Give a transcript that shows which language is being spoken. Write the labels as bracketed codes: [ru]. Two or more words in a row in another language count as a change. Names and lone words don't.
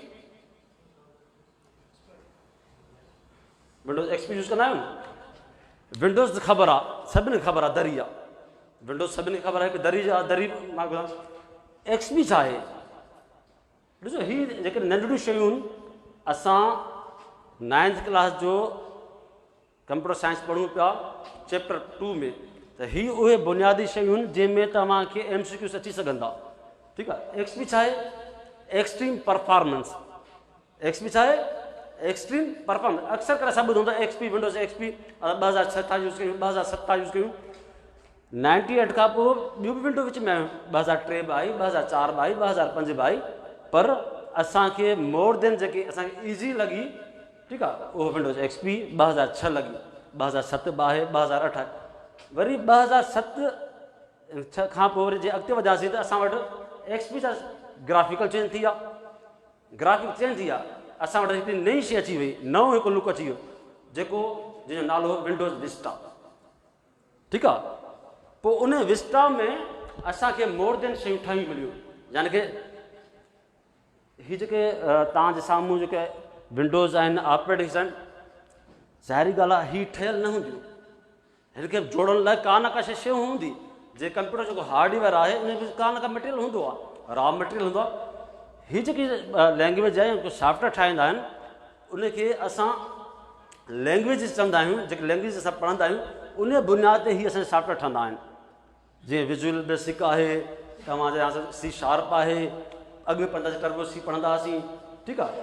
[sd] विंडोज़ XP यूज़ कंदा आहियूं। विंडोज़ ख़बर आहे, सभिनी खे ख़बर आहे, दरी आहे, विंडोज़ सभिनी खे ख़बर आहे कि दरी जा दरी। मां ॿुधां XP छा आहे? ॾिसो, हीअ जेके नंढड़ियूं शयूं आहिनि, असां 9th क्लास जो [en] computer science [sd] पढ़ूं पिया चैप्टर 2 में, त हीअ उहे बुनियादी शयूं आहिनि जंहिंमें तव्हांखे MCQs अची सघंदा, ठीकु आहे। XP छा आहे? [en] extreme performance. [sd] XP छा आहे? [en] extreme performance. [sd] अक्सर करे असां ॿुधूं था XP, विंडोज़ XP 2006 यूज़ कयूं, 2007 यूज़ कयूं। 98 खां पोइ ॿियूं बि विंडो विच में आहियूं, 2003 बि आई, 2004 बि आई, 2005 बि आई, पर असांखे [en] more than [sd] जेकी असांखे ईज़ी लॻी, ठीकु आहे, उहो विंडोज़ XP 2006 लॻी, 2007 बि आहे, 2008 आहे। वरी 2007 खां पोइ वरी जे अॻिते वधियासीं त असां वटि XP जा [en] graphical change [sd] थी विया, [en] graphic change [sd] थी विया, असां वटि हिकिड़ी नई शइ अची वई, नओं हिकु लुक अची वियो, जेको जंहिंजो नालो हो विंडोज़ विस्टा, ठीकु आहे। पोइ उन विस्टा में असांखे [en] more than [sd] शयूं ठहियूं मिलियूं, यानी कि हीअ जेके तव्हांजे साम्हूं जेके विंडोज़ आहिनि, ऑपरेटिंग्स आहिनि, ज़ाहिरी ॻाल्हि आहे हीअ ठहियल न हूंदियूं, हिनखे जोड़ण लाइ का न का शइ हूंदी। जे कंप्यूटर जेको हार्डवेयर आहे उन में का न का मटेरियल हूंदो आहे, रॉ मटेरियल हूंदो आहे। हीअ जेकी लैंग्वेज आहे, जेको सॉफ्टवेयर ठाहींदा आहिनि, उनखे असां लैंग्वेजिस चवंदा आहियूं। जेके लैंग्वेज असां पढ़ंदा आहियूं उन बुनियाद ते हीअ असांजा सॉफ्टवेयर ठहंदा आहिनि। जीअं विजुअल बेसिक आहे, तव्हांजे यहाँ C# आहे, अॻु में पढ़ंदासीं टर्बो C पढ़ंदा हुआसीं, ठीकु आहे।